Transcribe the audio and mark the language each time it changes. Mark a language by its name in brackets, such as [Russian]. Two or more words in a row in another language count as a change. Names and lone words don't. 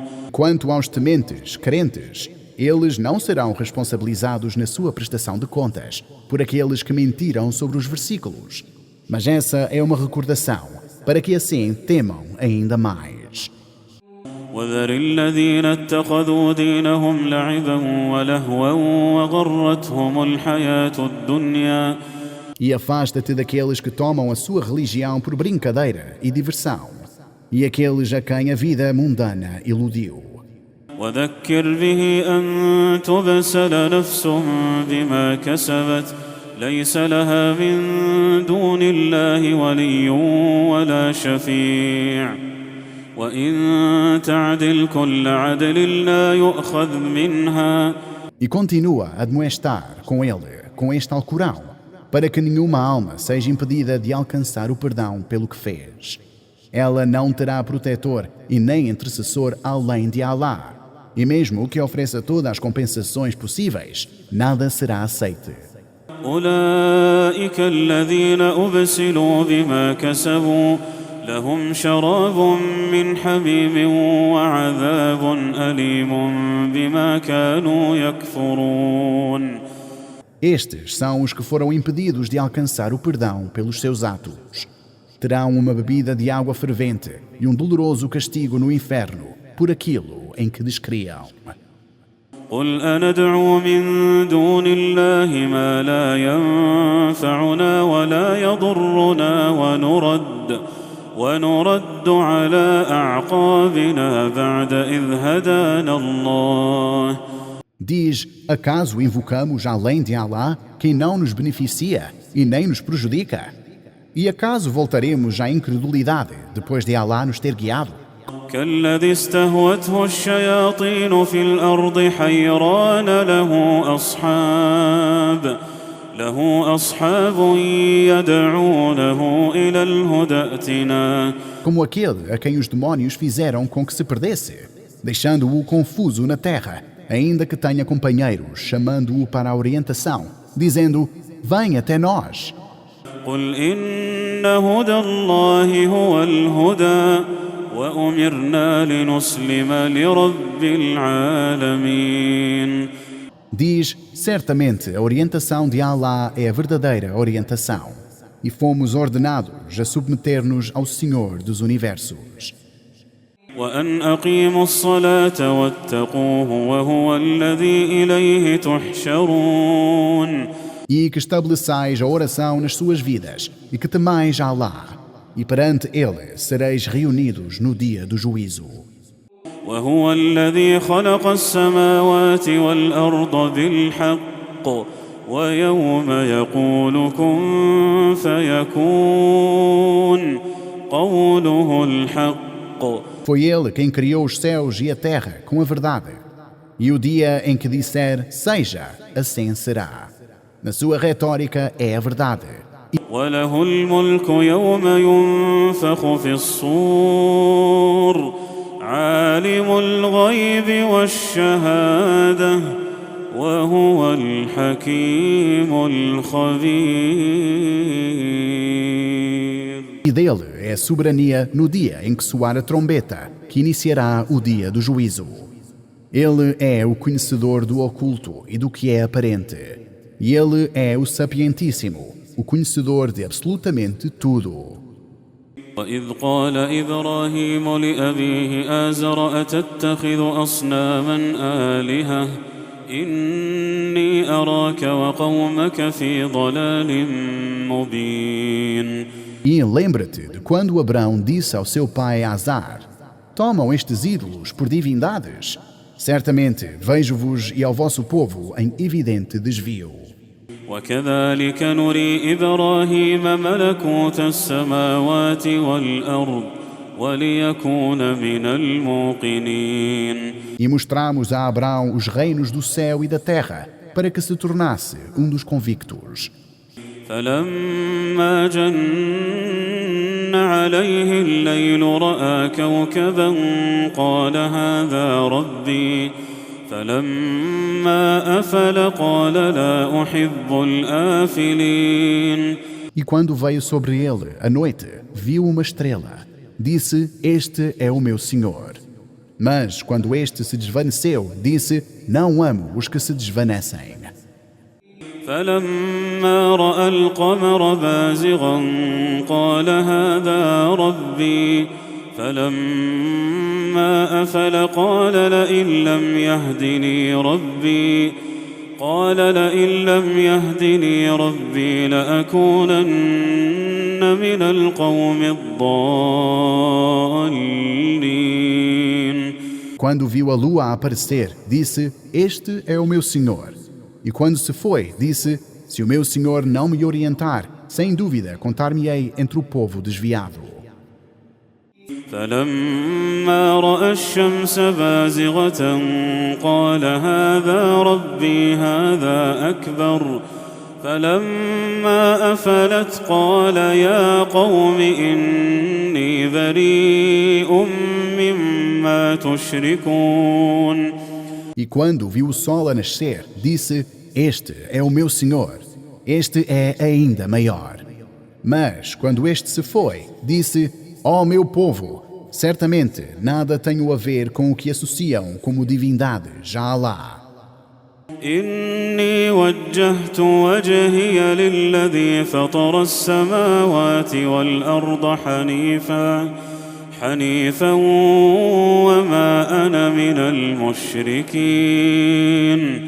[Portuguese] Quanto aos tementes, crentes, eles não serão responsabilizados na sua prestação de contas por aqueles que mentiram sobre os versículos. Mas essa é uma recordação, para que assim temam ainda mais. [Arabic] وذر الذين اتخذوا دينهم لعبا ولهوا وغرتهم الحياة الدنيا. [Portuguese] E afasta-te daqueles que tomam a sua religião por brincadeira e diversão, e aqueles a quem a vida mundana iludiu. [Arabic] وذكر به أن تبسل نفس بما كسبت ليس لها من دون الله ولي ولا شفيع وإن تعدل كل عدل لا يؤخذ منها. [Portuguese] E continua a admoestar com ele, com este Alcorão, para que nenhuma alma seja impedida de alcançar o perdão pelo que fez. Ela não terá protetor e nem intercessor além de Allah. E mesmo que ofereça todas as compensações possíveis, nada será aceite. [Arabic] أولئك الذين أبسلوا بما كسبوا لهم شراب من حميم وعذاب أليم بما كانوا يكفرون. [Portuguese] Estes são os que foram impedidos de alcançar o perdão pelos seus atos. Terão uma bebida de água fervente e um doloroso castigo no inferno por aquilo em que descriam. [Arabic] قل أندعو من دون الله ما لا ينفعنا ولا يضرنا ونرد على أعقابنا بعد إذ هدانا الله. [Portuguese] Diz, acaso invocamos além de Allah quem não nos beneficia e nem nos prejudica? E acaso voltaremos à incredulidade depois de Allah nos ter guiado? [Arabic] كالذي استهوته الشياطين في الأرض حيران له أصحاب يدعونه إلى الهدى ائتنا. [Portuguese] Como aquele a quem os demónios fizeram com que se perdesse, deixando-o confuso na terra, ainda que tenha companheiros chamando-o para a orientação, dizendo, vem até nós. [Arabic] قل إن هدى الله هو الهدى وأمرنا لنسلم لرب العالمين. [Portuguese] Diz, certamente a orientação de Allah é a verdadeira orientação, e fomos ordenados a submeter-nos ao Senhor dos Universos. [Arabic] وأن أقيموا الصلاة واتقوه وهو الذي إليه تحشرون. [Portuguese] E que estabeleçais a oração nas suas vidas, e que temais a Allah, e perante Ele sereis reunidos no dia do juízo. [Arabic] وهو الذي خلق السماوات والأرض بالحق ويوم يقول كن فيكون قوله الحق. [Portuguese] Foi Ele quem criou os céus e a terra com a verdade. E o dia em que disser, seja, assim será. Na sua retórica é a verdade. [Arabic] وله الملك يوم ينفخ في الصور عالم الغيب والشهادة وهو الحكيم الخبير. [Portuguese] E dele é a soberania no dia em que soar a trombeta, que iniciará o dia do juízo. Ele é o conhecedor do oculto e do que é aparente. E ele é o sapientíssimo, o conhecedor de absolutamente tudo. [Arabic] وإذ قال إبراهيم لأبيه آزر أتتخذ أصناما آلهة إني أراك وقومك في ضلال مبين. [Portuguese] E lembra-te de quando Abrão disse ao seu pai Azar: tomam estes ídolos por divindades? Certamente vejo-vos e ao vosso povo em evidente desvio. [Arabic] وكذلك نري إبراهيم ملكوت السماوات والأرض وليكون من الموقنين. [Portuguese] E mostramos a Abrão os reinos do céu e da terra, para que se tornasse um dos convictos. [Arabic] فلما جن عليه الليل رأى كوكبا قال هذا ربي فلما أفل قال لا أحب الآفلين. [Portuguese] E quando veio sobre ele a noite, viu uma estrela. Disse, este é o meu Senhor. Mas quando este se desvaneceu, disse, não amo os que se desvanecem. [Arabic] فلما رأى القمر بازغا قال هذا ربي فلما أفل قال لئن لم يهدني ربي لأكونن من القوم الضالين. [Portuguese] Quando viu a lua aparecer, disse, este é o meu Senhor. E quando se foi, disse, se o meu Senhor não me orientar, sem dúvida contar-me-ei entre o povo desviado. [Arabic] فلما رأى الشمس بازغة قال هذا ربي هذا أكبر فلما أفلت قال يا قوم إني بريء مما تشركون. [Portuguese] E quando viu o sol a nascer, disse, este é o meu Senhor, este é ainda maior. Mas quando este se foi, disse, ó meu povo, certamente nada tenho a ver com o que associam como divindades a Alá. [Arabic] إني وجهت وجهي للذي فطر السماوات والأرض حنيفا وما أنا من المشركين.